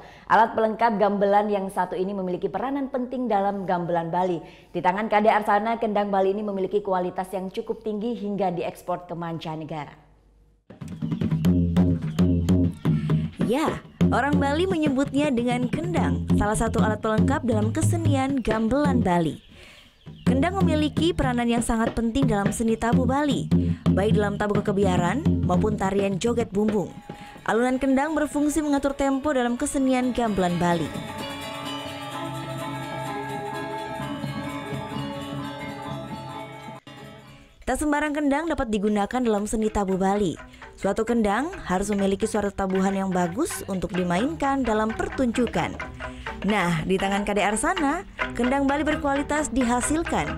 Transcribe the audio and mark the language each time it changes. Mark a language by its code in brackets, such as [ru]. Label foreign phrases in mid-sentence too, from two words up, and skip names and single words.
[id] Alat pelengkap gamelan yang satu ini memiliki peranan penting dalam gamelan Bali. Di tangan Kade Arsana, kendang Bali ini memiliki kualitas yang cukup tinggi hingga diekspor ke mancanegara. Ya, orang Bali menyebutnya dengan kendang, salah satu alat pelengkap dalam kesenian gamelan Bali. Kendang memiliki peranan yang sangat penting dalam seni tabu Bali, baik dalam tabu kekebiaran maupun tarian joget bumbung. Alunan kendang berfungsi mengatur tempo dalam kesenian gamelan Bali. Tak sembarang kendang dapat digunakan dalam seni tabu Bali. Suatu kendang harus memiliki suara tabuhan yang bagus untuk dimainkan dalam pertunjukan. Nah, di tangan Kade Arsana, kendang Bali berkualitas dihasilkan.